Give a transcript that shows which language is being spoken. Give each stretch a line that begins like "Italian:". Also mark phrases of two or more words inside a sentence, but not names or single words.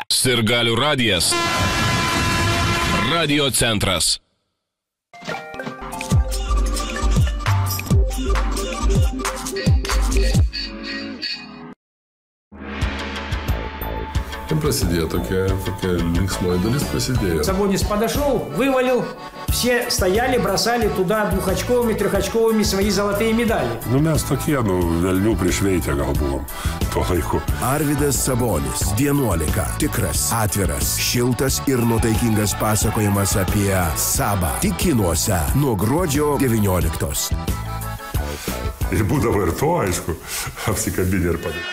Lithuanian: Sirgalių radijas. Radio centras. Prasidėjo tokia linksmoji dalis prasidėjo.
Russian: Сабонис подошел, вывалил, все стояли, бросали туда двухочковыми, трехочковыми свои золотые медали.
Lithuanian: Mes tokie, velnių prišveikę gal buvom tuo laiku. Arvydas Sabonis, 11. Tikras, atviras, šiltas ir nuotaikingas pasakojimas apie Sabą. Tik kinuose nuo gruodžio 19. Ir būdavo ir to, aišku, apsikabinė ir padė.